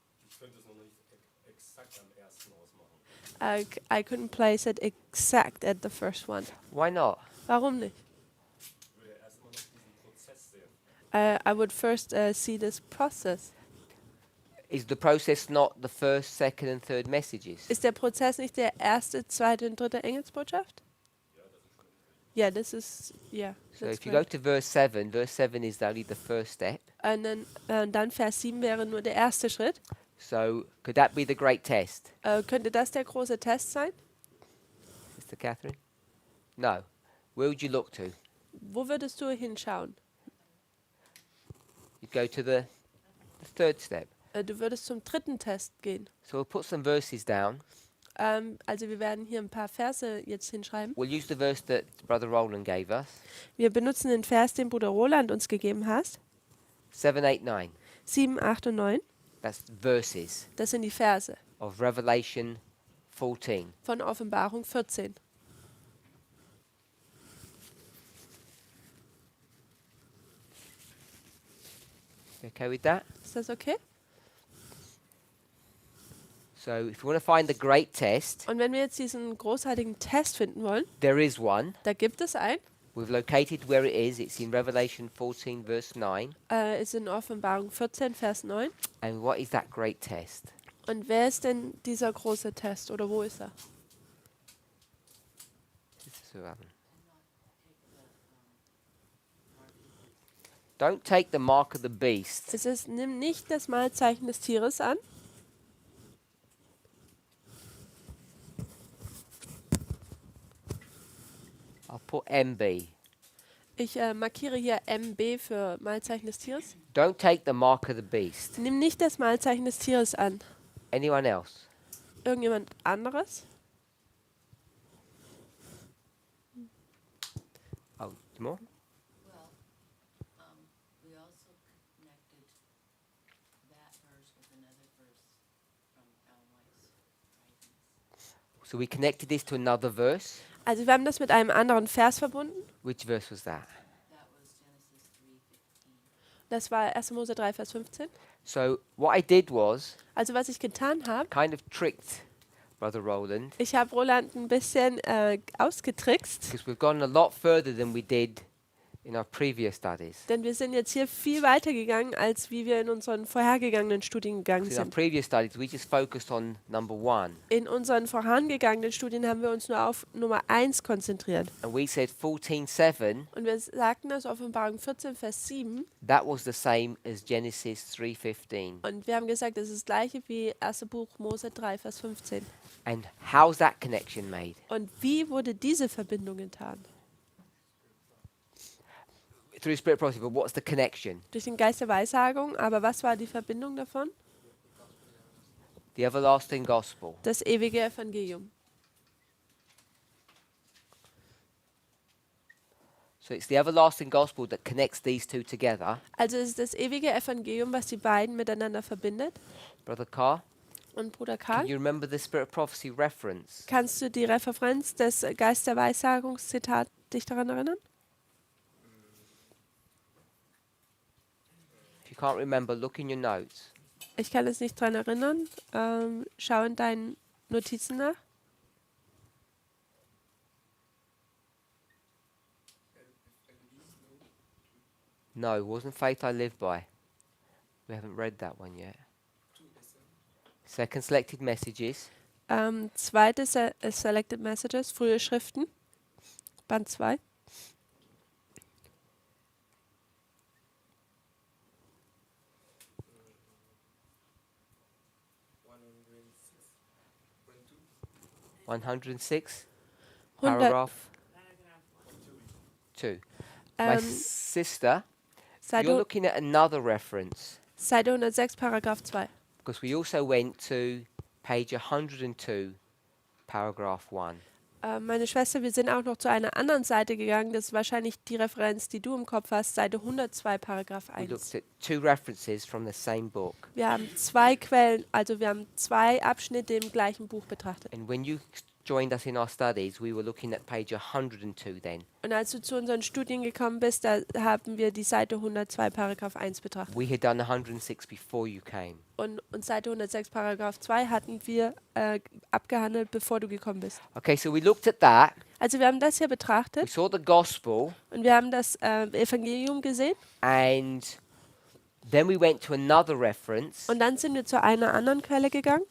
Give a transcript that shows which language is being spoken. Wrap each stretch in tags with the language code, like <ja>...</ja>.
<de>Ich könnte es noch nicht exakt am ersten ausmachen.</de> <en>I couldn't place it exact at the first one. Why not?</en> <de>Warum nicht? Ich würde erstmal noch diesen Prozess sehen.</de> <en>I would first see this process. Is the process not the first, second, and third messages?</en> <de>Ist der Prozess nicht der erste, zweite und dritte Engelsbotschaft?</de> <en>Yeah, this is, yeah. So that's if you go correct. to verse 7 is only the first step.</en> <de>Und dann Vers 7 wäre nur der erste Schritt.</de> <en>So could that be the great test,</en> <de>Könnte das der große Test sein?</de> <en>Sister Catherine? No. Where would you look to?</en> <de>Wo würdest du hinschauen?</de> <en>You'd go to the third step.</en> <de>Du würdest zum dritten Test gehen.</de> <en>So we'll put some verses down.</en> <de>Also wir werden hier ein paar Verse jetzt hinschreiben.</de> <en>We'll use the verse that Brother Roland gave us,</en> <de>Wir benutzen den Vers, den Bruder Roland uns gegeben hat.</de> <en>7, 8, 9.</en> <de>7, 8 und 9.</de> <en>That's verses</en> <de>Das sind die Verse</de> <en>of Revelation 14.</en> <de>von Offenbarung 14.</de> <en>You okay with that?</en> <de>Ist das okay?</de> <en>So if you want to find the great test,</en> <de>Und wenn wir jetzt diesen großartigen Test finden wollen,</de> <en>there is one.</en> <de>da gibt es einen.</de> <en>We've located where it is. It's in Revelation 14, verse 9.</en> <de>Ist in Offenbarung 14, Vers 9.</de> <en>And what is that great test?</en> <de>Und wer ist denn dieser große Test oder wo ist er?</de> <en>Sister Susan. Don't take the mark of the beast.</en> <de>Es ist, nimm nicht das Malzeichen des Tieres an.</de> <en>I'll put MB.</en> <de>Ich markiere hier MB für Malzeichen des Tieres.</de> <en>Don't take the mark of the beast.</en> <de>Nimm nicht das Malzeichen des Tieres an.</de> <en>Anyone else?</en> <de>Irgendjemand anderes?</de> <en>Oh, more? Well, we also connected that verse with another verse from Ellen White's writings. So we connected this to another verse.</en> <de>Also wir haben das mit einem anderen Vers verbunden.</de> <en>Which verse was that? That was Genesis 3:15.</en> <de>Das war 1. Mose 3, Vers 15.</de> <en>So what I did was</en> <de>Also was ich getan habe,</de> <en>kind of tricked Brother Roland,</en> <de>ich habe Roland ein bisschen ausgetrickst,</de> <en>because we've gone a lot further than we did in our previous studies.</en> <de>denn wir sind jetzt hier viel weiter gegangen, als wie wir in unseren vorhergegangenen Studien gegangen</de> <en>'Cause in our</en> <de>sind.</de> <en>previous studies, we just focused on number 1.</en> <de>In unseren vorangegangenen Studien haben wir uns nur auf Nummer 1 konzentriert.</de> <en>And we said 14:7,</en> <de>Und wir sagten, dass Offenbarung 14, Vers 7,</de> <en>that was the same as Genesis 3:15.</en> <de>und wir haben gesagt, das ist das gleiche wie 1. Buch Mose 3, Vers 15.</de> <en>And how's that connection made?</en> <de>Und wie wurde diese Verbindung getan?</de> <en>Through Spirit Prophecy, but what's the connection?</en> <de>Durch den Geist der Weissagung, aber was war die Verbindung davon?</de> <en>The everlasting gospel.</en> <de>Das ewige Evangelium.</de> <en>So it's the everlasting gospel that connects these two together.</en> <de>Also es ist das ewige Evangelium, was die beiden miteinander verbindet.</de> <en>Brother Carr,</en> <de>Und Bruder</de> <en>can</en> <de>Karl,</de> <en>you remember the Spirit Prophecy reference?</en> <de>kannst du die Referenz des Geist der Weissagungszitat dich daran erinnern?</de> <en>If you can't remember, look in your notes.</en> <de>Ich kann es nicht daran erinnern. Schau in deinen Notizen nach.</de> <en>No, it wasn't faith I live by. We haven't read that one yet. Second selected messages.</en> <de>Zweite Selected Messages, frühe Schriften, Band 2.</de> <en>Uh, 106, 100, paragraph 2. My ähm, sister,</en> <de>Seite,</de> <en>you're looking at another reference,</en> <de>Seite 106, Paragraph 2.</de> <en>because we also went to page 102, paragraph 1.</en> <de>Meine Schwester, wir sind auch noch zu einer anderen Seite gegangen. Das ist wahrscheinlich die Referenz, die du im Kopf hast. Seite 102, Paragraph</de> <en>We</en> <de>1.</de> <en>looked at two references from the same book.</en> <de>Wir haben zwei Quellen, also wir haben zwei Abschnitte im gleichen Buch betrachtet.</de> <en>And when you joined us in our studies, we were looking at page 102 then.</en> <de>Und als du zu unseren Studien gekommen bist, da haben wir die Seite 102, Paragraph 1 betrachtet.</de> <en>We had done 106 before you came.</en> <de>Und Seite 106, Paragraph 2 hatten wir abgehandelt, bevor du gekommen bist.</de> <en>Okay, so we looked at that.</en> <de>Also wir haben das hier</de> <en>We</en> <de>betrachtet</de> <en>saw the gospel,</en> <de>und wir haben das Evangelium gesehen.</de> <en>and then we went to another reference,</en> <de>Und dann sind wir zu einer anderen Quelle gegangen,</de>